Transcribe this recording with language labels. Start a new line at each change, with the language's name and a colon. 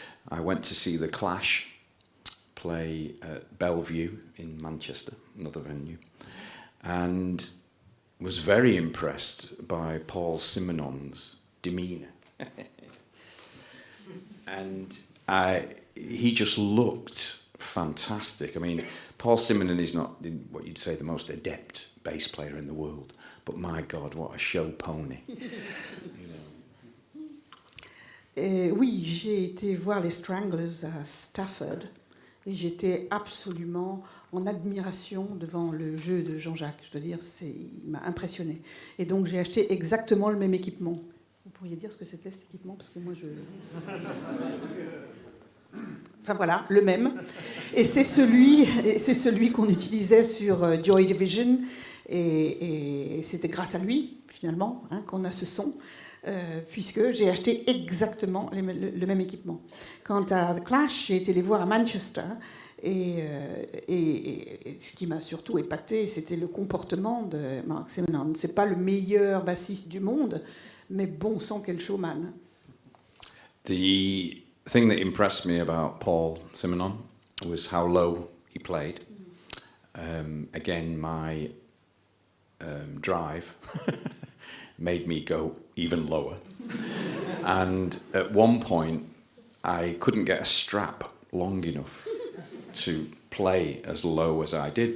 English: I went to see The Clash play at Bellevue in Manchester, another venue, and was very impressed by Paul Simonon's demeanour. And he just looked fantastic. I mean, Paul Simonon is not what you'd say the most adept bass player in the world, but my God, what a show pony.
French: Oui, j'ai été voir les Stranglers à Stafford et j'étais absolument en admiration devant le jeu de Jean-Jacques. Je dois dire, il m'a impressionné. Et donc j'ai acheté exactement le même équipement. Vous pourriez dire ce que c'était cet équipement? Parce que moi Enfin voilà, le même. Et c'est celui qu'on utilisait sur Joy Division. Et c'était grâce à lui, finalement, qu'on a ce son. Puisque j'ai acheté exactement le même équipement. Quant à The Clash, j'ai été les voir à Manchester et ce qui m'a surtout épaté, c'était le comportement de Mark Simonon. C'est pas le meilleur bassiste du monde, mais bon sang, quel showman.
English: The thing that impressed me about Paul Simonon was how low he played. Again, my drive made me go even lower. And at one point, I couldn't get a strap long enough to play as low as I did.